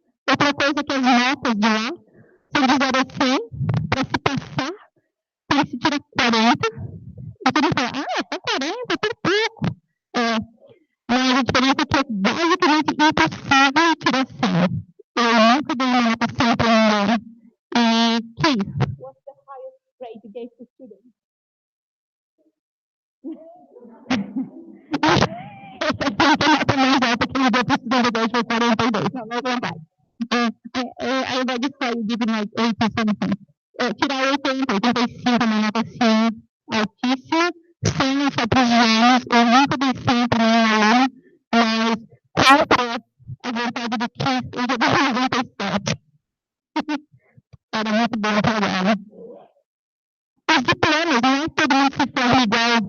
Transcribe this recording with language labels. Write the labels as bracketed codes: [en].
[pt] Outra coisa que as notas de lá são de 0 a 100, para se passar, para se tirar 40, e todo mundo fala, só 40, por pouco. Mas a diferença é que é basicamente impossível tirar 100. Eu nunca dei uma nota 100 para ninguém. E que é isso? [en] What's the highest grade you gave to students? [pt] Essa é a nota mais alta que eu dei para estudante foi 42. Não é verdade. [en] I already saw you giving like 80 something. [pt] Tirar 80, 85 é uma nota assim altíssima. 100 é só para os gênios. Eu nunca dei 100 para nenhum aluno, mas contra a vontade do Keith, eu já dei 97. Era muito bom o programa. Os diplomas, não é todo mundo se forma igual.